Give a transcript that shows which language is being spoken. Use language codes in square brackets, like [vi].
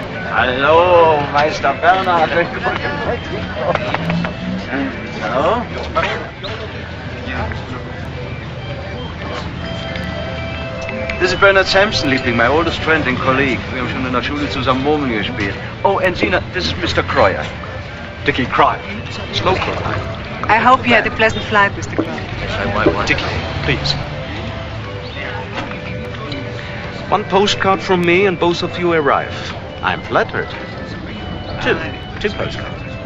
[de] Hallo, Meister Bernhard. Hallo? [en] This is Bernard Sampson, Liebling, my oldest friend and colleague. [de] Wir haben schon in der Schule zusammen Murmeln gespielt. [en] Oh, and Zina, this is Mr. Croyer. Dickie Cryer. Slow Croyer. I hope you had a pleasant flight, Mr. Crowe. Dickie, please. One postcard from me and both of you arrive. I'm flattered. Two postcards.